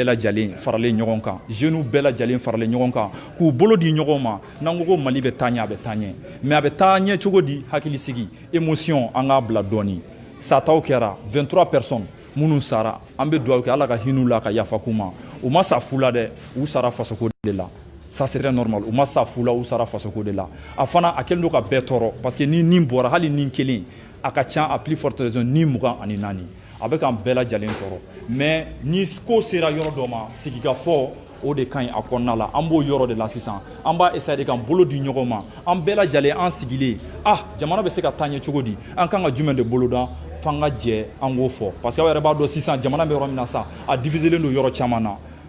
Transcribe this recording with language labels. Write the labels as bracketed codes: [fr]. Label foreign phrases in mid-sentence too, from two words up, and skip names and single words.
[bm] lajɛlen faralen ɲɔgɔn kan jeunes bɛɛ lajɛlen faralen ɲɔgɔn kan k'u bolo di ɲɔgɔn ma n'an ko Mali bɛ taa ɲɛ a bɛ taa ɲɛ mais a bɛ taa ɲɛ cogo di hakilisigi émotion an k'a bila dɔɔni sataw kɛra 23 personnes minnu sara an bɛ dugawu kɛ Ala ka hin'u la ka yafa k'u ma u ma sa fu la dɛ u sara fasoko de la [fr] ça serait normal [bm] u ma sa fu la u sara fasoko de la a fana a kɛlen don ka bɛɛ tɔɔrɔ [fr] parce que [bm] ni nin bɔra hali nin kelen a ka ca [fr] a plus forte raison [bm] ni 24 a bɛ k'an bɛɛ lajɛlen tɔɔrɔ mais ni ko sera yɔrɔ dɔ ma sigikafɔ o de ka ɲi a kɔnɔna la an b'o yɔrɔ de la sisan an b'a [fr] essayer de [bm] k'an bolo di ɲɔgɔn ma an bɛɛ lajɛlen an sigilen jamana bɛ se ka taa ɲɛ cogo di an kan ka jumɛn de boloda f'an ka jɛ an k'o fɔ [fr] parce que [bm] aw yɛrɛ b'a dɔn sisan jamana bɛ yɔrɔ min na sa a diviselen don yɔrɔ caman na